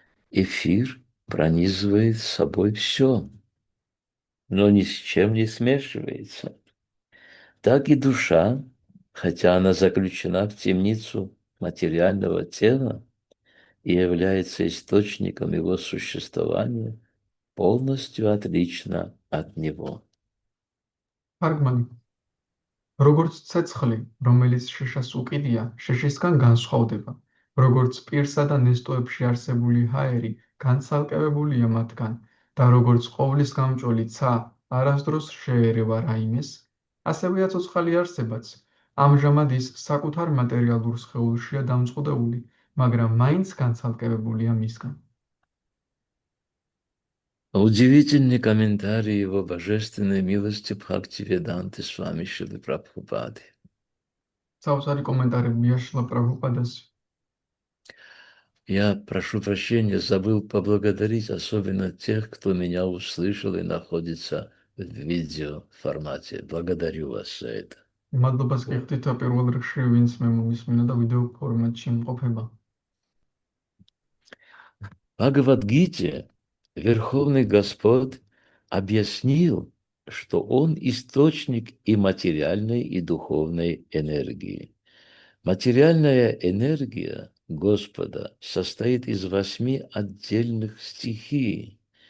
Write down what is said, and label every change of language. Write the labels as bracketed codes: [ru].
[ru] Эфир пронизывает собой все, но ни с чем не смешивается. Так и душа, хотя она заключена в темницу материального тела и является источником его существования, полностью отлична от него. [ka] თარგმანი როგორც ცეცხლი, რომელიც შიშას უკიდია, შიშისგან განსხვავდება, როგორც პირსა და ნესტოებში არსებული ჰაერი განცალკევებულია მათგან და როგორც ყოვლის გამჭოლი ცა არასდროს შეერევა რაიმეს, ასევე აცოცხალი არსებაც, ამჟამად ის საკუთარ მატერიალურ სხეულშია დამწყვდეული, მაგრამ მაინც განცალკევებულია მისგან. [ru] Удивительный комментарий его божественной милости Бхактивиданты Свами Шилы Прабхупады. [ka] საოცარი კომენტარებია შილა პრაბჰუპადას. [ru] Я прошу прощения, забыл поблагодарить особенно тех, кто меня услышал и находится в видеоформате. Благодарю вас за это. [ka] მადლობას გიხდით პირველ რიგში, ვინც მე მომისმინა და ვიდეო ფორმატში იმყოფება. [ru] В Бхагавад-гите Верховный Господь объяснил, что Он источник и материальной, и духовной энергии. Материальная энергия Господа состоит из 8 отдельных стихий.